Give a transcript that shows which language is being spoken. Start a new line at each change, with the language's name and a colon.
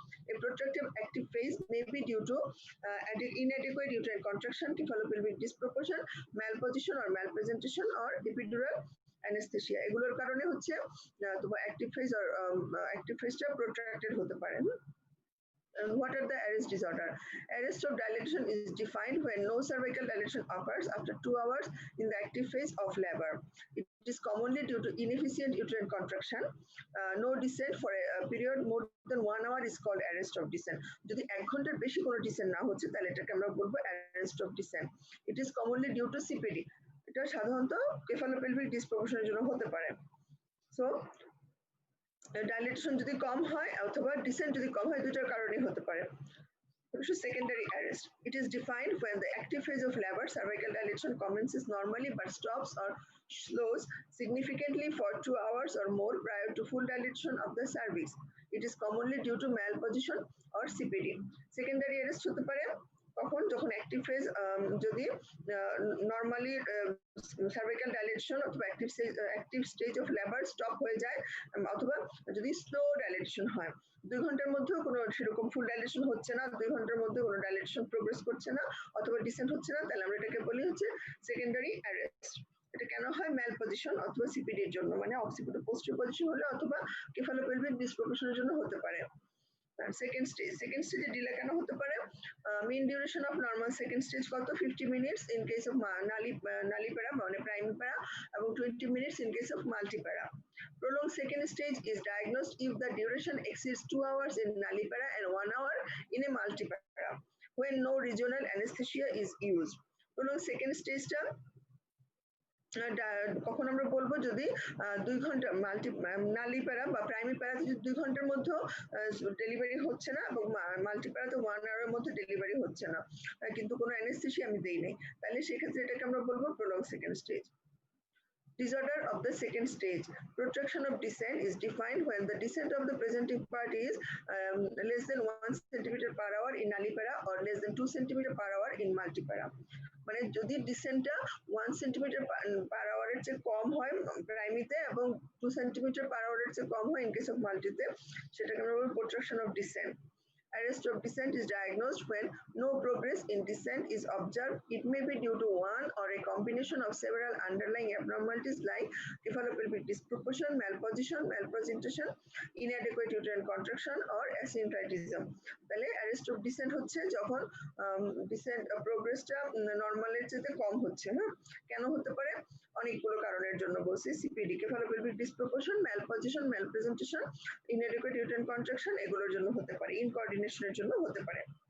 English: A protracted active phase may be due to inadequate uterine contraction, cephalopelvic disproportion, malposition or malpresentation, or epidural anesthesia.
Bangla: এগুলোর কারণে হচ্ছে তোমার active phase আর active ফেজটা প্রোট্রাক্টেড হতে পারে।
English: And what are the arrest disorder? Arrest of dilation is defined when no cervical dilation occurs after 2 hours in the active phase of labor. It is commonly due to inefficient uterine contraction. No descent for a period more than 1 hour is called arrest of descent.
Bangla: যদি 1 ঘন্টার বেশি কোনো descent না হচ্ছে তাহলে এটাকে আমরা বলবো arrest of descent.
English: It is commonly due to CPD.
Bangla: এটা সাধারণত cephalopelvic disproportion এর জন্য হতে পারে। সো ডাইলেটেশন যদি কম হয় অথবা ডিসেন্ট যদি কম হয়, দুটোর কারণেই হতে পারে।
English: Secondary arrest. It is defined when the active phase of labor cervical dilation commences normally but stops or slows significantly for 2 hours or more prior to full dilation of the cervix. It is commonly due to malposition or CPD.
Bangla: Secondary arrest হতে পারে কখন? যখন active phase যদি normally cervical dilation অথবা active stage of labour stop হয়ে যায়, অথবা যদি স্লো ডাইলেশন হয়, 2 ঘন্টার মধ্যেও কোনো সেরকম ফুল ডাইলেশন হচ্ছে না, 2 ঘন্টার মধ্যে কোনো ডাইলেশন প্রোগ্রেস করছে না অথবা ডিসেন্ট হচ্ছে না, তাহলে আমরা এটাকে বলি হচ্ছে সেকেন্ডারি অ্যারেস্ট। এটা কেন হয়? ম্যাল পজিশন অথবা সিপিডি এর জন্য, মানে অক্সিপিটাল পোস্টারিয়র পজিশন হলে অথবা কেফালোপেলভিক ডিসপ্রপোর্শনের জন্য হতে পারে। সেকেন্ড স্টেজে ডিলে কেন হতে পারে? Main duration of normal second stage কত?
English: 50 minutes in case of nullipara
Bangla: মানে
English: primipara
Bangla: এবং
English: 20 minutes in case of multipara. Prolonged second stage is diagnosed if the duration exceeds 2 hours in nullipara and 1 hour in a multipara when no regional anesthesia is used.
Bangla: Prolonged second stage-টা কখন আমরা বলবো? যদি 2 ঘন্টা নালিপ্যারা বা প্রাইমিপ্যারাতে যদি 2 ঘন্টার মধ্যে ডেলিভারি হচ্ছে না এবং মাল্টিপ্যারাতে 1 আওয়ারের মধ্যে ডেলিভারি হচ্ছে না, কিন্তু কোনো অ্যানেস্থেসিয়া আমি দেই নাই, তাহলে সেক্ষেত্রে এটাকে আমরা বলবো prolonged second stage.
English: Disorder of the second stage. Protraction of descent is defined when the descent of the presenting part is less than 1 cm per hour in nullipara or less than 2 cm per hour in multipara.
Bangla: মানে যদি ডিসেন্টটা 1 centimetre পার আওয়ারের চেয়ে কম হয় প্রাইমিতে এবং 2 centimetre পার আওয়ারের চেয়ে কম হয় in case of মাল্টিতে, সেটাকে আমরা বলবো প্রোট্রাকশন of dissent.
English: Arrest of descent is diagnosed when no progress in descent is observed. It may be due to one or a combination of several underlying abnormalities like cephalopelvic disproportion, malposition, malpresentation, inadequate uterine contraction, or asymptomatism.
Bangla: তাহলে arrest of descent হচ্ছে যখন descent progressটা নরমালের চেয়ে কম হচ্ছে। হ্যাঁ, কেন হতে পারে? অনেকগুলো কারণের জন্য বলছি। CPD,
English: cephalopelvic disproportion, malposition, malpresentation, inadequate uterine contraction,
Bangla: এগুলোর জন্য হতে পারে, ইনকোঅর্ডিনেশনের জন্য হতে পারে।